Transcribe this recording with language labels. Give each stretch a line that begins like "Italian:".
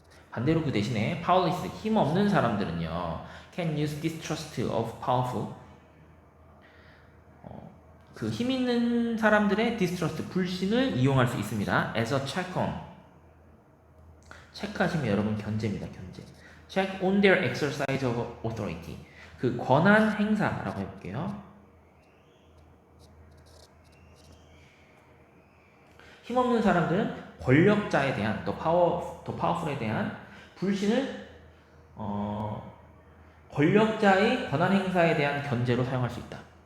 Korean: 반대로 그 대신에 powerless 힘 없는 사람들은요
English: can use distrust of powerful
Korean: 그 힘 있는 사람들의 distrust 불신을 이용할 수 있습니다.
English: as a check on
Korean: 체크하시면 여러분 견제입니다. 견제.
English: check on their exercise of authority.
Korean: 그 권한 행사라고 해볼게요. 힘없는 사람들은 권력자에 대한 더 파워풀에 대한 불신을 권력자의 권한 행사에 대한 견제로 사용할 수 있다.